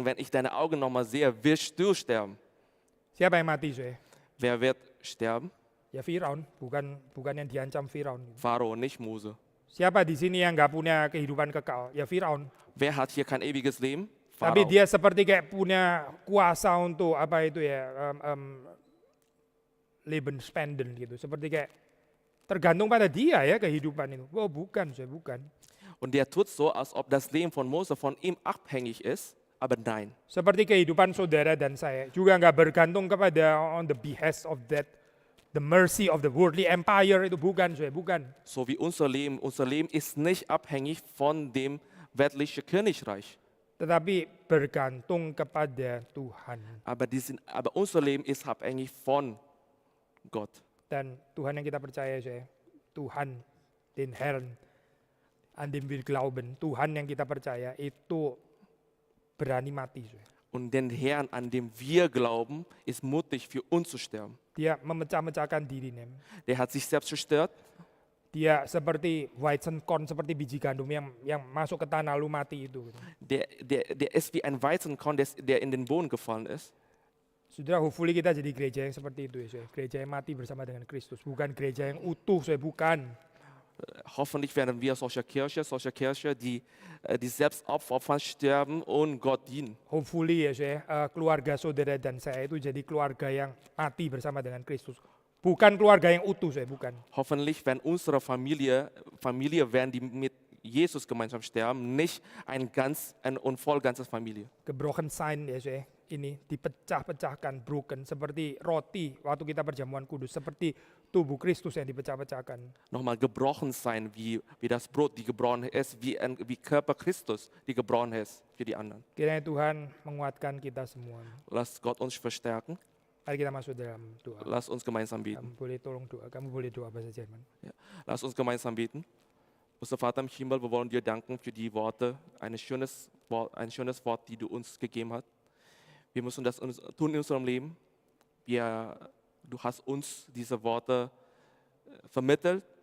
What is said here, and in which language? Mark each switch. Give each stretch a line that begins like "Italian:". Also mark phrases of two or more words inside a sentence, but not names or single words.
German: Wenn ich deine Augen nochmal sehe, wirst du sterben.
Indonesian: Siapa yang mati, saya?
German: Wer wird sterben?
Indonesian: Ya Firaun, bukan yang diancam Firaun. Gitu.
German: Pharao, nicht Mose.
Indonesian: Siapa di sini yang nggak punya kehidupan kekal? Ya Firaun.
German: Wer hat hier kein ewiges Leben?
Indonesian: Tapi
German: Pharao.
Indonesian: dia seperti kayak punya kuasa untuk apa itu ya, Lebensspenden gitu. Seperti kayak tergantung pada dia ya kehidupan itu. Oh bukan, saya bukan.
German: Und der tut so, als ob das Leben von Mose von ihm abhängig ist, aber nein.
Indonesian: Seperti kehidupan saudara dan saya juga nggak bergantung kepada
English: on the behest of that, the mercy of the worldly empire
Indonesian: itu bukan, saya bukan.
German: So wie unser Leben ist nicht abhängig von dem weltlichen Königreich.
Indonesian: Tetapi bergantung kepada Tuhan.
German: Aber unser Leben ist abhängig von Gott.
Indonesian: Dan Tuhan yang kita percaya, saya, Tuhan,
German: den Herrn, an dem wir glauben,
Indonesian: Tuhan yang kita percaya itu berani mati. Saya.
German: Und den Herrn, an dem wir glauben, ist mutig für uns zu sterben.
Indonesian: Dia memecah-mecahkan diri.
German: Der hat sich selbst zerstört.
Indonesian: Dia seperti Weizenkorn, seperti biji gandum yang masuk ke tanah lalu mati itu.
German: Der ist wie ein Weizenkorn, der in den Boden gefallen ist.
Indonesian: Saudara, hopefully kita jadi gereja yang seperti itu ya, saya. Gereja yang mati bersama dengan Kristus, bukan gereja yang utuh, saya bukan.
German: Hoffentlich werden wir solche Kirche, die selbst aufopfern, sterben und Gott dienen.
Indonesian: Hopefully ya, saya, keluarga saudara dan saya itu jadi keluarga yang mati bersama dengan Kristus. Bukan keluarga yang utuh, saya bukan.
German: Hoffentlich, wenn unsere Familie werden, die mit Jesus gemeinsam sterben, nicht ein voll ganzes Familie. Gebroken sein
Indonesian: ya, saya. Ini dipecah-pecahkan, broken, seperti roti waktu kita perjamuan kudus, seperti tubuh Kristus yang dipecah-pecahkan.
German: Nochmal gebrochen sein, wie das Brot, die gebrochen ist, wie Körper Christus, die gebrochen ist für die anderen.
Indonesian: Kiranya Tuhan menguatkan kita semua.
German: Lass Gott uns verstärken.
Indonesian: Mari kita masuk dalam doa.
German: Lass uns gemeinsam beten.
Indonesian: Kamu boleh tolong doa, kamu boleh doa bahasa Jerman.
German: Ja. Lass uns gemeinsam beten. Unser Vater im Himmel, wir wollen dir danken für die Worte, ein schönes Wort, die du uns gegeben hast. Wir müssen das tun in unserem Leben. Du hast uns diese Worte vermittelt.